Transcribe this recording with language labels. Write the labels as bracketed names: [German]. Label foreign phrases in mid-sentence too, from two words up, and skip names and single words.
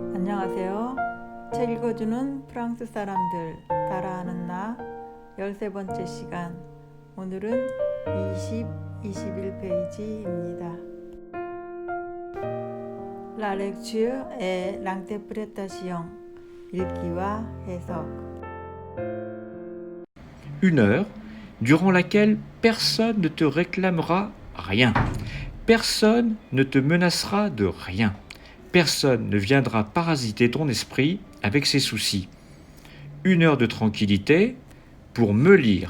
[Korean] 안녕하세요. 책 읽어주는 프랑스 사람들 따라하는 나 13번째 시간. 오늘은 21페이지입니다. [French] La lecture et l'interprétation. [Korean] 읽기와 해석. [French] Une heure durant laquelle personne ne te réclamera rien. Personne ne te menacera de rien. Personne ne viendra parasiter ton esprit avec ses soucis. Une heure de tranquillité pour me lire.